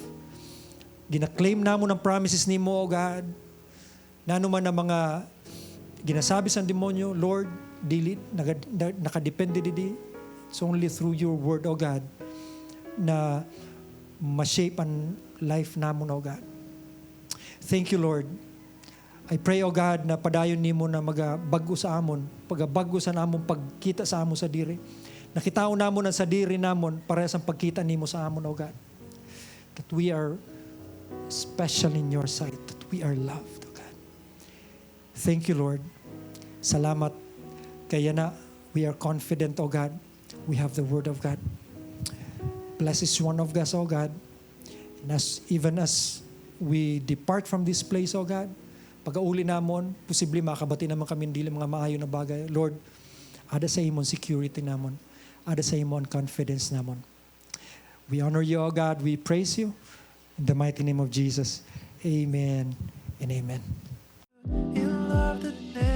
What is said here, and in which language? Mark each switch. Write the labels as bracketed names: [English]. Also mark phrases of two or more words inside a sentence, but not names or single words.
[Hiligaynon] Gina-claim namon ang promises nimo, [English] O God. [Hiligaynon] Nanuman ang mga ginasabi sa demonyo, Lord, dili nakadepende didi. [English] It's only through your word, O God, [Hiligaynon] na ma-shape ang life namon, [English] O God. Thank you, Lord. I pray, O God, [Hiligaynon] na padayon nimo na magabago sa amon, pagabago sa namon pagkita sa amon sa diri. Nakitao namon ang sa diri namon parehas ang pagkita nimo sa amon, [English] O God. that we are special in your sight, that we are loved, O God. Thank you, Lord. Salamat. [Hiligaynon] Kaya na, [English] we are confident, O God. We have the Word of God. Bless each one of us, O God. And even as we depart from this place, O God, [Hiligaynon] pag-auli namon, posible makabati naman kami dili mga maayo na bagay. Lord, ada sa imon security namon. Ada sa imon confidence namon. [English] We honor you, O God. We praise you. In the mighty name of Jesus. Amen and amen. In love that